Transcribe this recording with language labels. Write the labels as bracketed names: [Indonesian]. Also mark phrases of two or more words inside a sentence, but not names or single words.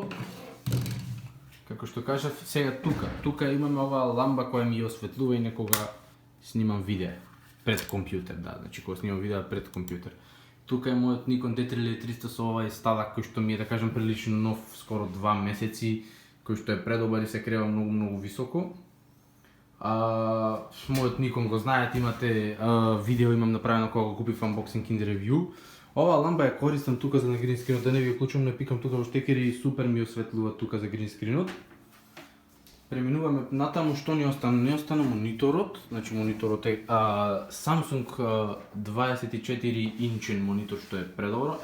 [Macedonian] Како што кажав, сега тука имаме оваа ламба која ми ја осветлува и некога снимам видео пред компјутер, значи кога снимам видео пред компјутер. Тука е мојот Nikon D3300 со овај сталак кој што ми е, да кажам, прилично нов, скоро 2 месеци, кој што е предобар и се крева многу високо. Мојот Nikon го знаете, имате видео имам направено кога го купив [English] unboxing and review. [Macedonian] Ова ламба ја користам тука за на грин скринот, да не ви уклучам, не пикам тука во штекери и супер ми осветлува тука за грин скринот. Преминуваме натаму, што ни остана? Не остана мониторот, значи мониторот е Samsung 24 инчен монитор што е предобро.